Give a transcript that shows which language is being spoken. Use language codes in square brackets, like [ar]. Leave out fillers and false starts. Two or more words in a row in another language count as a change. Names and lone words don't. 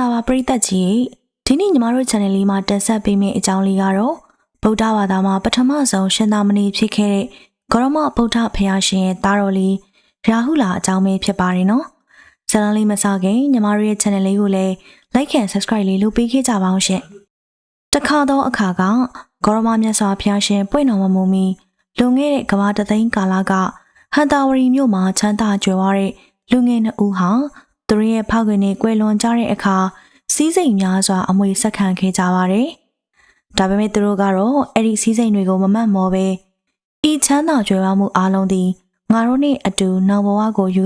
[my] ပရိသတ်ကြီးဒီနေ့ညီမတို့ channel လေးမှာတင်ဆက်ပေးမယ့်အကြောင်းလေးကတော့ဗုဒ္ဓဘာသာမှာပထမဆုံးရှင်သာမဏေဖြစ်ခဲ့တဲ့ဂရမဗုဒ္ဓဘုရားရှင်ရဲ့သားတော်လေးရာဟုလာအကြောင်းပဲဖြစ်ပါတယ်နော်။ channel လေးမစခင်ညီမတို့ရဲ့ channel လေးကိုလည်း [en] like and subscribe [my] လေးလုပ်ပေးခဲ့ကြပါအောင်ရှင်။တ ခါတော့အခါကဂရမမြတ်စွာဘုရားရှင်ပွင့်တော်မမူမီလွန်ခဲ့တဲ့ကမ္ဘာတသိန်းကာလကဟန်တာဝရီမြို့မှာချမ်းသာကြွယ်ဝတဲ့လူငယ်နှစ်ဦးဟာသူတို့ရဲ့ဖောက်ခွေနဲ့ကွယ်လွန်ကြတဲ့အခါစီးစိ မ်များစွာအမွေဆက်ခံခဲ့ကြပါတယ်။ဒါပေမဲ့သူတို့ကတော့အဲ့ဒီစီးစိမ်တွေကိုမမတ်မောပဲဤချမ်းသာကြွယ်ဝမှုအလုံးသည်ငါတို့နဲ့အတူနောက်ဘဝကိုယူ